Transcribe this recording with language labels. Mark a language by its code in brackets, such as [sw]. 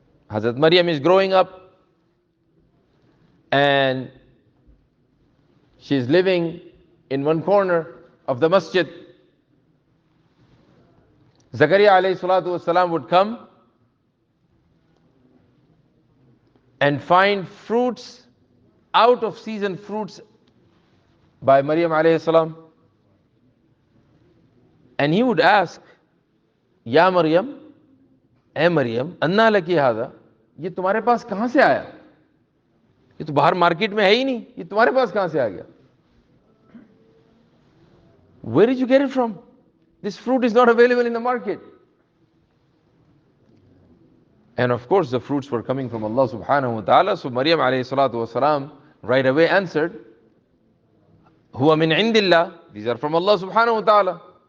[en] Hazrat Maryam is growing up, and she is living in one corner of the masjid. Zakariyah alayhi salatu wasalam would come and find fruits, out of season fruits by Maryam alayhi salam. And he would ask, [hi] Ya Maryam, A Maryam, [ar] अन्ना लकी हादा, [hi] ये तुम्हारे पास कहां से आया? ये तो बाहर market में है ही नहीं, ये तुम्हारे पास कहां से आ गया? [en] Where did you get it from? This fruit is not available in the market. And of course the fruits were coming from Allah subhanahu wa ta'ala. So Maryam alayhi salatu wasalam right away answered, [ar] Huwa min indillah, [en] these are from Allah subhanahu wa ta'ala.